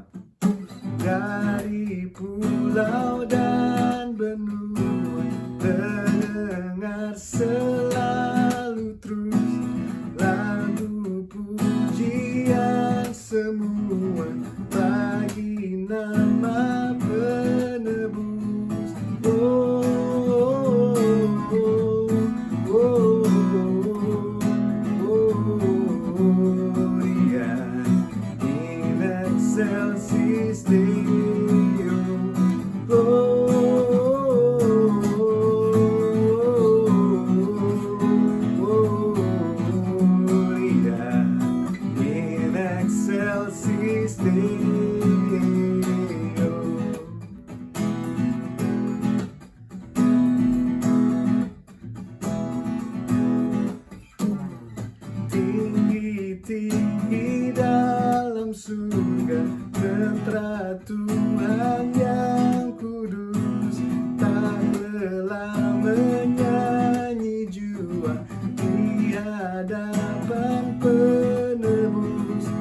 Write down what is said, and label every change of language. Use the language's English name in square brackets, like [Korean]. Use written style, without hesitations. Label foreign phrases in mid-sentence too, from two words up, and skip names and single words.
[Indonesian] Dari pulau dan benua terdengar selalu terus lagu pujian semua bagi nama penebus. [Latin] In excelsis Deo, Gloria, in excelsis Deo. [Indonesian] Tinggi-tinggi dalam surga, tentara Tuhan yang kudus, tak lelah menyanyi jua di hadapan penebus.